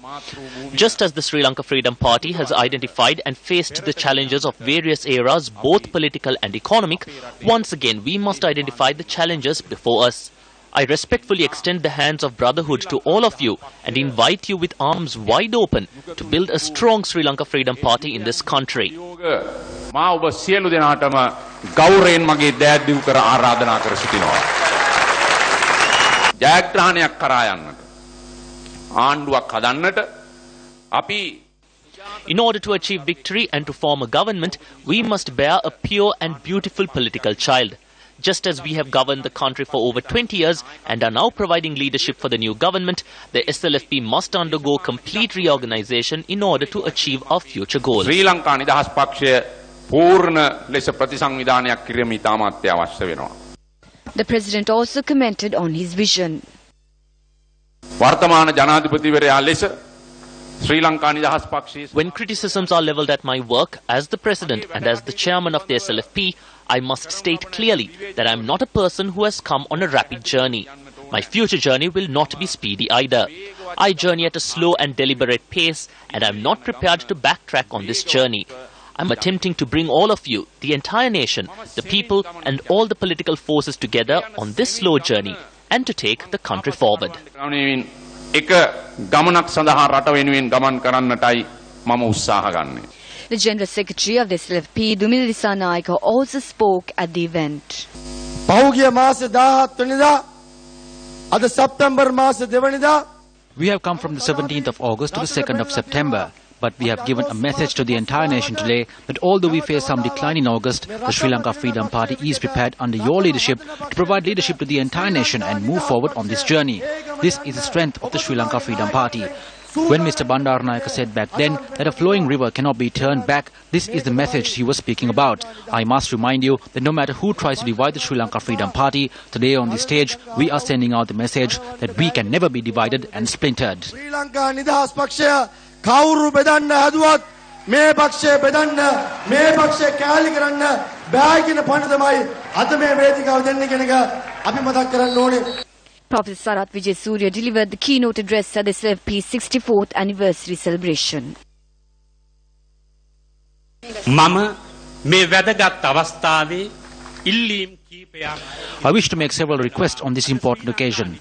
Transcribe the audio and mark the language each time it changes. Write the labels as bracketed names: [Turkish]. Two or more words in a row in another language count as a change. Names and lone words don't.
[English] Just as the Sri Lanka Freedom Party has identified and faced the challenges of various eras, both political and economic, once again we must identify the challenges before us. I respectfully extend the hands of brotherhood to all of you and invite you with arms wide open to build a strong Sri Lanka Freedom Party in this country. [Sinhala] ගෞරවයෙන් මගේ දෑද්දිව් කර ආරාධනා කර සිටිනවා. ජයග්‍රහණයක් කරා යන්නට ආණ්ඩුවක් හදන්නට අපි [English] In order to achieve victory and to form a government, we must bear a pure and beautiful political child. Just as we have governed the country for over 20 years and are now providing leadership for the new government, the SLFP must undergo complete reorganization in order to achieve our future goals. [Sinhala] ශ්‍රී ලංකා නිදහස් පක්ෂය පූර්ණ ලෙස ප්‍රතිසංවිධානයක් කිරීම ඉතාමත් අවශ්‍ය වෙනවා. [English] The President also commented on his vision. [Sinhala] වර්තමාන ජනාධිපතිවරයා ලෙස ශ්‍රී ලංකා නිදහස් පක්ෂයේ [English] When criticisms are levelled at my work as the President and as the Chairman of the SLFP, I must state clearly that I am not a person who has come on a rapid journey. My future journey will not be speedy either. I journey at a slow and deliberate pace and I am not prepared to backtrack on this journey. I am attempting to bring all of you, the entire nation, the people and all the political forces together on this slow journey and to take the country forward. [Sinhala] එක ගමනක් සඳහා රට වෙනුවෙන් ගමන් කරන්නටයි මම උත්සාහ ගන්නේ. [English] The General Secretary of the SLFP, Dumila Dissanayake, also spoke at the event. [Sinhala] පහුගිය මාස 17 වෙනිදා අද සැප්තැම්බර් මාස 2 වෙනිදා [English] We have come from the 17th of August to the 2nd of September. But we have given a message to the entire nation today that although we face some decline in August, the Sri Lanka Freedom Party is prepared under your leadership to provide leadership to the entire nation and move forward on this journey. This is the strength of the Sri Lanka Freedom Party. When Mr. Bandaranaike said back then that a flowing river cannot be turned back, this is the message he was speaking about. I must remind you that no matter who tries to divide the Sri Lanka Freedom Party, today on this stage we are sending out the message that we can never be divided and splintered. [Sinhala] Sri Lanka නිදහස් පක්ෂය කවුරු බෙදන්න හදුවත් මේ පක්ෂය බෙදන්න මේ පක්ෂය කෑලි කරන්න බෑ කියන පණ තමයි අද මේ වේදිකාව දෙන්නේ කියන එක අපි මතක් කරන්න ඕනේ. [English] Professor Sarath Vijayasuriya delivered the keynote address at the SLFP's 64th anniversary celebration. I wish to make several requests on this important occasion.